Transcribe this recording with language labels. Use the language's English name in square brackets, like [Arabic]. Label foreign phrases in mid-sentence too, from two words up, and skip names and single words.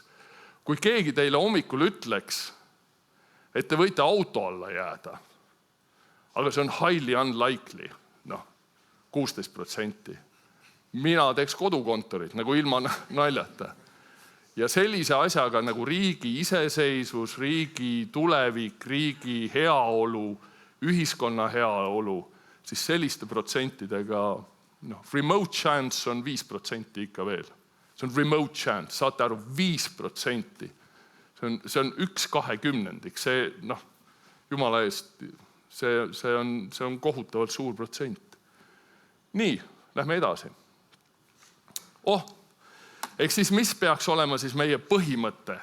[Estonian] Kui keegi teile hommikul ütleks, et te võite auto alla jääda, aga see on [English] highly unlikely, [Estonian] 16%. Mina teeks kodukontorit, nagu ilma naljata. Ja sellise asjaga nagu riigi iseseisvus, riigi tulevik, riigi heaolu, ühiskonna heaolu, siis selliste protsentidega, [English] remote chance [Estonian] on 5% ikka veel. See on [English] remote chance, [Estonian] saate aru, 5%. See on 1/20. See, jumala eest, see on kohutavalt suur protsent. Nii, lähme edasi. Ehk siis mis peaks olema siis meie põhimõte?